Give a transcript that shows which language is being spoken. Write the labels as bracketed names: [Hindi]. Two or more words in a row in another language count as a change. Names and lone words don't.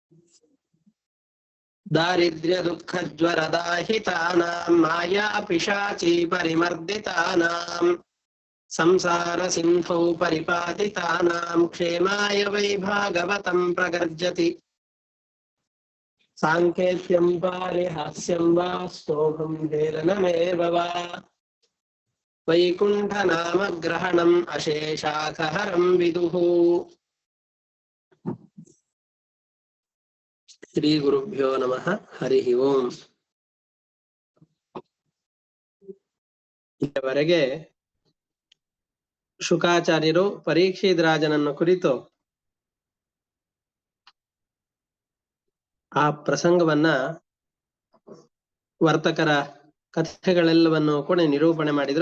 [Sanskrit] दारिद्र्य दुःख ज्वरदाहितानां माया पिशाची परिमर्दितानां संसार सिंधौ परिपातितानां क्षेमाय वै भागवतं प्रगर्जति सांकेत्यं पारिहास्यं वा स्तोभं हेलनमेव वा वैकुण्ठनाम ग्रहणम् अशेषाखहरं विदुः। ಶ್ರೀ ಗುರುಭ್ಯೋ ನಮಃ. ಹರಿ ಓಂ. [Kannada] ಇಲ್ಲಿವರೆಗೆ ಶುಕಾಚಾರ್ಯರು ಪರೀಕ್ಷಿತ್ ರಾಜನನ್ನು ಕುರಿತು ಆ ಪ್ರಸಂಗವನ್ನ ವರ್ತಕರ ಕಥೆಗಳೆಲ್ಲವನ್ನು ಕೂಡ ನಿರೂಪಣೆ ಮಾಡಿದ್ರು.